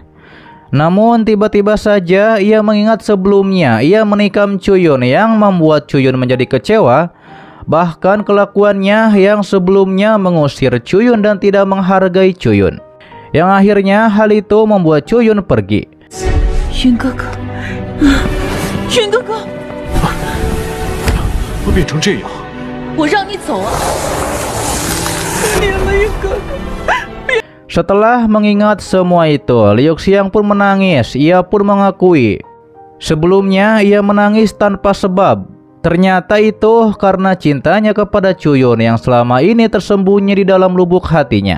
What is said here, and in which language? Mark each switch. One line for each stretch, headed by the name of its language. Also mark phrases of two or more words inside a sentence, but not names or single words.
Indonesian: Namun tiba-tiba saja ia mengingat sebelumnya ia menikam Cuyun yang membuat Cuyun menjadi kecewa. Bahkan kelakuannya yang sebelumnya mengusir Cuyun dan tidak menghargai Cuyun, yang akhirnya hal itu membuat Cuyun pergi.
Chinese: 云哥哥，云哥哥，会变成这样，我让你走啊！别了，云哥哥。
Indonesian: Setelah mengingat semua itu, Liu Xiang pun menangis. Ia pun mengakui sebelumnya ia menangis tanpa sebab. Ternyata itu karena cintanya kepada Cuyun yang selama ini tersembunyi di dalam lubuk hatinya.